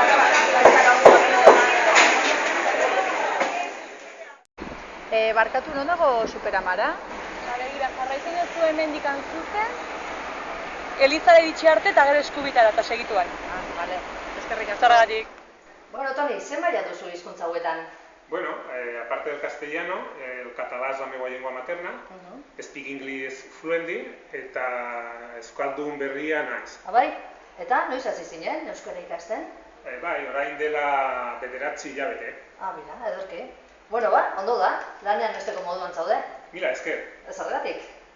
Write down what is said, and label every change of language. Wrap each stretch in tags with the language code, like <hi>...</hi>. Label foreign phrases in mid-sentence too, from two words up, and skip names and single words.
<eu>Barkatu non dago Superamara? Begira, jarraitzen duzu hemendik zuzen, Elizara iritsi arte eta gero Eskubitara eta segituan. Vale. Eskerrik asko. Zergatik. Bueno, Toni, zen maila duzu hizkuntza hauetan?</eu> <es>Bueno, aparte del castellano,</es> <ca>el català es la meva llengua materna,</ca> <en>speak English fluently,</en> <eu>eta euskaldun berria naiz. Bai, eta noiz hasi zinen euskara ikasten? Bai, orain dela 9 hilabete. Mira, ederki. Bueno, ondo da, lanean besteko moduan zaude. Mila, esker. Ez horregatik.</eu>